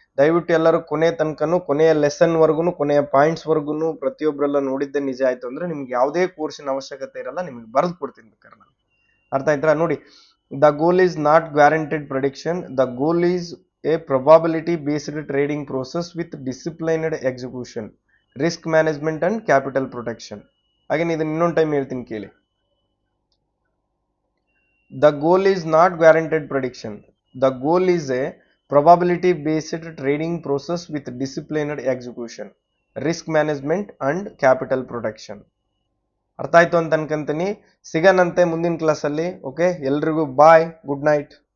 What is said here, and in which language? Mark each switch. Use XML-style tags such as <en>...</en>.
<kn>ದಯವಿಟ್ಟು ಎಲ್ಲರೂ ಕೊನೆಯ ಲೆಸನ್ ವರ್ಗುನು ಕೊನೆಯ ಪಾಯಿಂಟ್ಸ್ ವರ್ಗುನು ಪ್ರತಿಯೊಬ್ಬರೆಲ್ಲ ನೋಡಿದ್ದೆ ನಿಜ ಆಯ್ತು ಅಂದ್ರೆ ನಿಮ್ಗೆ ಯಾವುದೇ ಕೋರ್ಸಿನ ಅವಶ್ಯಕತೆ ಇರಲ್ಲ, ನಿಮ್ಗೆ ಬರೆದು ಕೊಡ್ತೀನಿ ಬೇಕಾದ್ರೆ ನಾನು. ಅರ್ಥ ಆಯ್ತಾ ನೋಡಿ,</kn> <en>The goal is not guaranteed prediction, the goal is a probability based trading process with disciplined execution, risk management and capital protection.</en> <kn>ಹಾಗೆ ಇದನ್ನ ಇನ್ನೊಂದು ಟೈಮ್ ಹೇಳ್ತೀನಿ ಕೇಳಿ.</kn> <en>The goal is not guaranteed prediction, the goal is a probability based trading process with disciplined execution, risk management and capital protection.</en> <kn>ಅರ್ಥ ಆಯ್ತು ಅಂತ ಅನ್ಕೊಂತೀನಿ. ಸಿಗನಂತೆ ಮುಂದಿನ ಕ್ಲಾಸಲ್ಲಿ. ಓಕೆ, ಎಲ್ರಿಗೂ ಬಾಯ್, ಗುಡ್ ನೈಟ್.</kn>